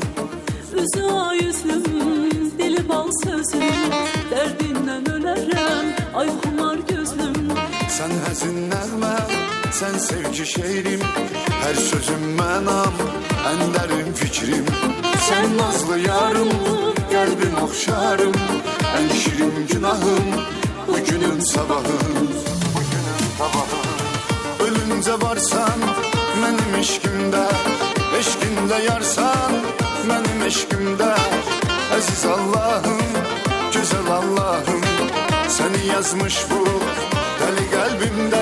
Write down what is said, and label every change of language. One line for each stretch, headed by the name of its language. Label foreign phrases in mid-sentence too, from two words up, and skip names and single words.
Azerbaijani: Üzü ay üzlüm, dili bal sözüm, derdinden ölərəm, ay xumar gözlüm. Sən həzin nəğmə, sən sevgi şeirim, hər sözüm mənam, ən dərin fikrim. Sən nazlı yarım, qəlbim oxşarım, ən şirin günahım, bugünüm sabahım.
Turkish: Ölünce varsan benim eşkimde, eşkinde yarsan benim eşkimde. Aziz Allah'ım, güzel Allah'ım, seni yazmış bu deli kalbimde.